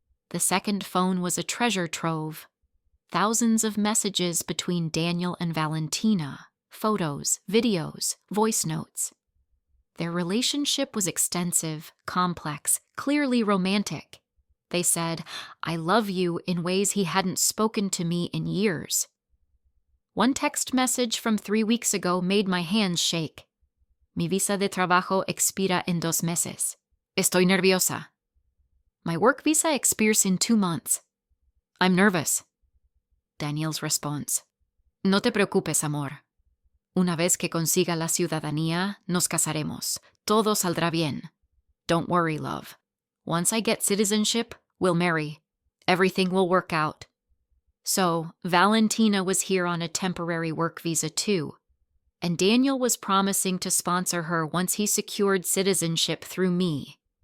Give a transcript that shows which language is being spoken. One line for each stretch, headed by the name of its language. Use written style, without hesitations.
English: The second phone was a treasure trove. Thousands of messages between Daniel and Valentina, photos, videos, voice notes. Their relationship was extensive, complex, clearly romantic. They said, "I love you" in ways he hadn't spoken to me in years. One text message from 3 weeks ago made my hands shake.
Spanish: "Mi visa de trabajo expira en 2 meses. Estoy nerviosa."
English: My work visa expires in 2 months. I'm nervous. Daniel's response.
Spanish: No te preocupes, amor. Una vez que consiga la ciudadanía, nos casaremos. Todo saldrá bien.
English: Don't worry, love. Once I get citizenship, we'll marry. Everything will work out. So, Valentina was here on a temporary work visa too, and Daniel was promising to sponsor her once he secured citizenship through me.